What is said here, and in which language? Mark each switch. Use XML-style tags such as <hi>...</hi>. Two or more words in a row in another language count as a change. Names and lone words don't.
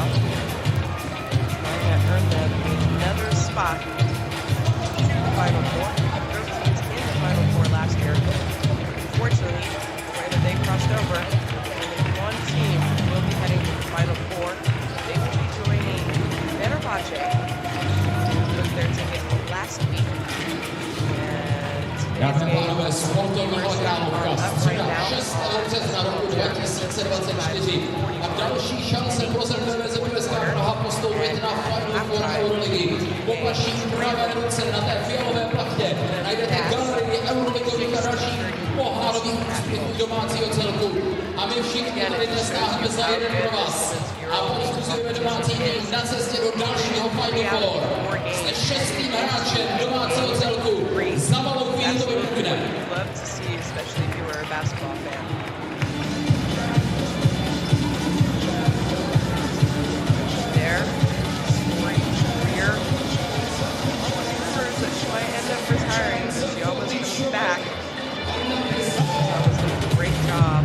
<en>Trying to earn them another spot to the Final Four. There were teams in the Final Four last year. Unfortunately, the way that they crossed over, only one team will be heading to the Final Four. They will be joining Fenerbahce, who took their ticket last week.</en> <cs>Dámy a pánové, sportovního královka středa 6. března roku 2024 a další šance pro ZVVZ USK Praha postoupit na Final Four EuroLeague. Po vaší pravé ruce na té fialové plachtě najdete galerii EuroLeaguových a dalších pohárových úspěchů domácího celku. A my všichni tady dnes táhneme za jeden pro vás. A povzbuzujeme domácí tým na cestě do dalšího Final Four. Jste šestým hráčem domácího celku. Za malou chvíli to vypukne.</cs> <en>Retiring. She almost comes back. That was a great job.</en>